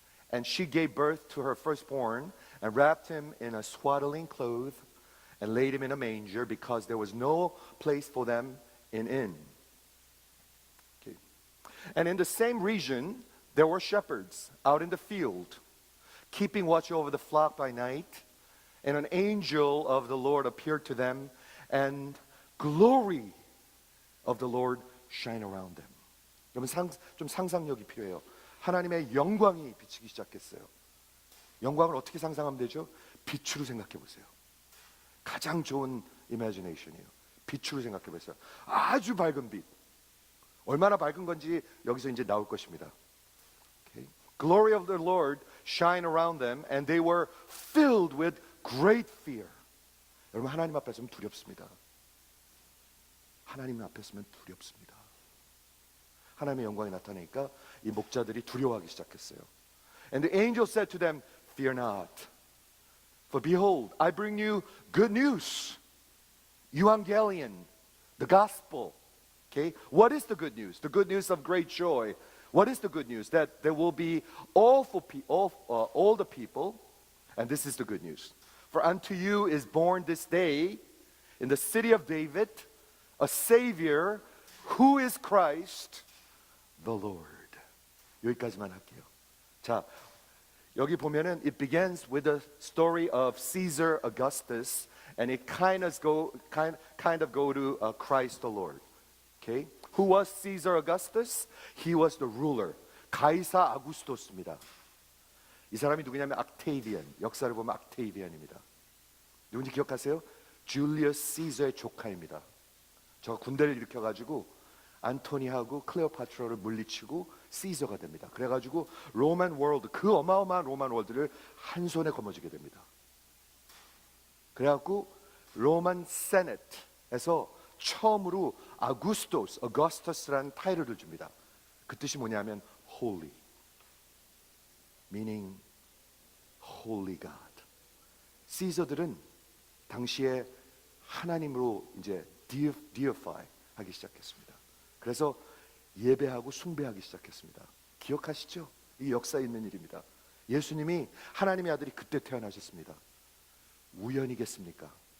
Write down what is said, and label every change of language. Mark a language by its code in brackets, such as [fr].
[en] And she gave birth to her firstborn and wrapped him in a swaddling cloth and laid him in a manger because there was no place for them in inn. Okay. And in the same region, there were shepherds out in the field, keeping watch over the flock by night. And an angel of the Lord appeared to them, and glory of the Lord shine around them. [ko] 여러분 좀 상상력이 필요해요. 하나님의 영광이 비치기 시작했어요. 영광을 어떻게 상상하면 되죠? 빛으로 생각해 보세요. 가장 좋은 이미지네이션이에요. 빛으로 생각해 보세요. 아주 밝은 빛. 얼마나 밝은 건지 여기서 이제 나올 것입니다. [en] Okay. Glory of the Lord shine around them, and they were filled with great fear. [ko] 여러분 하나님 앞에 서면 두렵습니다. 하나님 앞에 서면 두렵습니다. 하나님의 영광이 나타나니까 이 목자들이 두려워하기 시작했어요. [en] And the angel said to them, Fear not, for behold, I bring you good news. Evangelion, the gospel. Okay, what is the good news? The good news of great joy. What is the good news? That there will be all the people, and this is the good news. For unto you is born this day in the city of David a Savior who is Christ the Lord. [ko] 여기까지만 할게요. 자, 여기 보면은 [en] it begins with the story of Caesar Augustus, and it kind of go to Christ the Lord. Okay, who was Caesar Augustus? He was the ruler. [ko] 가이사 아구스토스입니다. 이 사람이 누구냐면 옥테이비안, 역사를 보면 옥테이비안입니다. 누군지 기억하세요? 줄리어스 시저의 조카입니다. 저 군대를 일으켜가지고 안토니하고 클레오파트라를 물리치고 시저가 됩니다. 그래가지고 로만 월드, 그 어마어마한 로만 월드를 한 손에 거머쥐게 됩니다. 그래갖고 로만 세넷에서 처음으로 어거스터스라는 타이틀을 줍니다. 그 뜻이 뭐냐면 [en] holy, meaning holy God. [ko] 시저들은 당시에 하나님으로 이제 deify 하기 시작했습니다. 그래서 예배하고 숭배하기 시작했습니다. 기억하시죠? 이 역사에 있는 일입니다. 예수님이 하나님의 아들이 그때 태어나셨습니다. 우연이겠습니까?